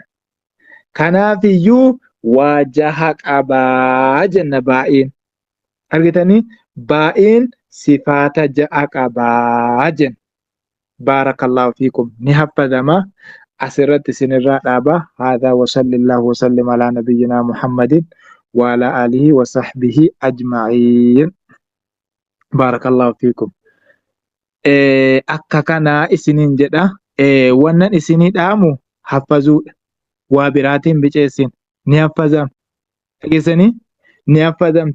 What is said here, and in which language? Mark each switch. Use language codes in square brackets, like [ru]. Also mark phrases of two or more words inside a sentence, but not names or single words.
[om] Kanaafiyyuu waa jaha qabaa jenna baay'een. Argitanii baay'een sifaata ja'a qabaa jenna. [ar] بارك الله فيكم [om] ni haffadama. Asirratti isinirraa dhaaba. [ar] هذا وصلى الله وسلم على نبينا محمد وعلى آله وصحبه أجمعين. بارك الله فيكم. [om] Akka kanaa isiniin jedha. Wannan isinii dhaamu haffazuudha. Waa biraatiin biceessin ni haffazam. Dhageessanii ni haffazam.